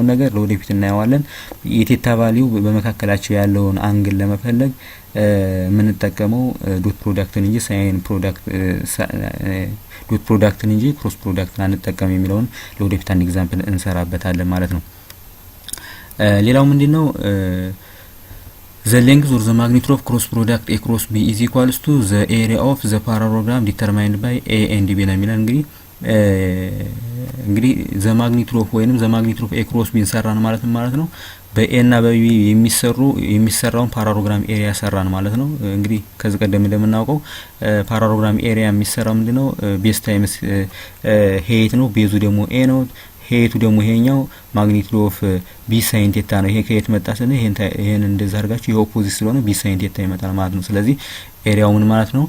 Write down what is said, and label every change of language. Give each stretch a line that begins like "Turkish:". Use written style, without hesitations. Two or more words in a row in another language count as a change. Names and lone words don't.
Amharic: ነገር ለወደፊት እናየዋለን። የቴታ ቫልዩ በመካከላቸው ያለውን አንግል ለመፈለግ የምንጠቀመው ዶት ፕሮዳክትን እንጂ
English: sine product
Amharic: ዶት ፕሮዳክትን እንጂ ክሮስ ፕሮዳክትን አንጠቀም የሚለውን ለወደፊት አንድ ኤግዛምፕል እንሰራበታለን ማለት ነው። ሌላው ምንድነው
English: the length or the magnitude of cross product a cross b is equals to the area of the parallelogram determined by a and b
Amharic: ነው የሚለን። እንግዲህ
English: the magnitude of
Amharic: ወይንም
English: the magnitude of a cross b
Amharic: እንሰራን ማለት ነው። በኤ እና በቢ የሚሰራውን
English: parallelogram area
Amharic: ሰራን ማለት ነው። እንግዲህ ከዚህ ቀደም እንደምናውቀው
English: parallelogram area
Amharic: የሚሰራው ምንድነው
English: base times height
Amharic: ነው። ቤዙ ደግሞ ኤ ነው። ሄይቱ ደግሞ ይሄኛው
English: magnitude of b sine theta
Amharic: ነው። ይሄ ከየት መጣ ስለ ይሄን እንደዛ አድርጋችሁ ይሄ ኦፖዚት ስለሆነ
English: b sine theta
Amharic: ይመጣል ማለት ነው። ስለዚህ ኤሪያው ምን ማለት ነው?